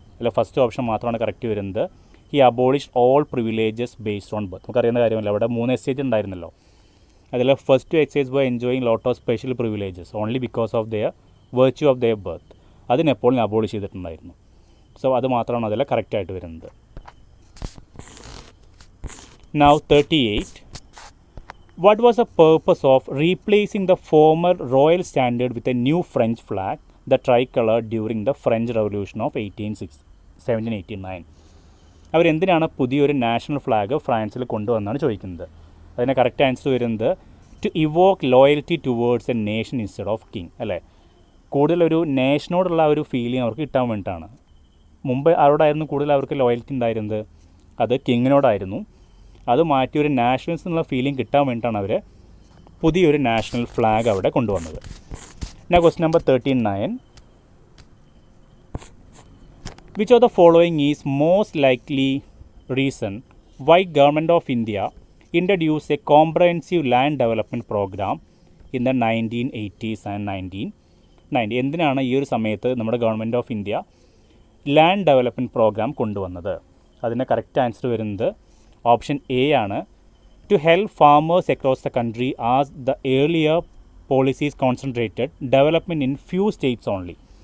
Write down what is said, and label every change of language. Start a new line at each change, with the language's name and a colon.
Malayalam: അതിൽ first option മാത്രമാണ് correct വരുന്നത്.
English: He abolish all privileges based on birth.
Malayalam: നമുക്കറിയുന്ന കാര്യമല്ല, അവിടെ 3 എസ്റ്റേറ്റ് ഉണ്ടായിരുന്നല്ലോ. അതിൽ first 2
English: Estates were enjoying lot of special privileges only because of their virtue of their birth.
Malayalam: അത് നെപ്പോളിയൻ അബോളിഷ് ചെയ്തിട്ടുണ്ടായിരുന്നു. സോ അത് മാത്രമാണ് അതിൽ കറക്റ്റായിട്ട് വരുന്നത്.
English: Now 38. What was the purpose of replacing the former royal standard with a new French flag, the tricolour, during the French Revolution of 1789?
Malayalam: അവരെന്തിനാണ് പുതിയൊരു national flag ഫ്രാൻസിൽ കൊണ്ടുവന്നാണ് ചോദിക്കുന്നത്. അതിന് കറക്റ്റ് ആൻസർ വരുന്നത്
English: To evoke loyalty towards a nation instead of king.
Malayalam: അല്ലേ, കൂടുതലൊരു നേഷനോടുള്ള ഒരു feeling അവർക്ക് കിട്ടാൻ വേണ്ടിയിട്ടാണ്. മുമ്പ് ആരോടായിരുന്നു കൂടുതൽ അവർക്ക് ലോയൽറ്റി ഉണ്ടായിരുന്നത്? അത് കിങ്ങിനോടായിരുന്നു. അത് മാറ്റി ഒരു നാഷണലിസം എന്നുള്ള ഫീലിംഗ് കിട്ടാൻ വേണ്ടിയിട്ടാണ് അവർ പുതിയൊരു നാഷണൽ ഫ്ലാഗ് അവിടെ കൊണ്ടുവന്നത്.
English: Now question number 39. Which of the following is most likely reason why Government of India introduced a comprehensive land development program in the 1980s and 1990?
Malayalam: എന്തിനാണ് ഈ ഒരു സമയത്ത് നമ്മുടെ government of India land development programme കൊണ്ടുവന്നത്? അതിൻ്റെ correct answer വരുന്നത് option A ആണ്.
English: To help farmers across the country as the earlier policies concentrated development in few states only.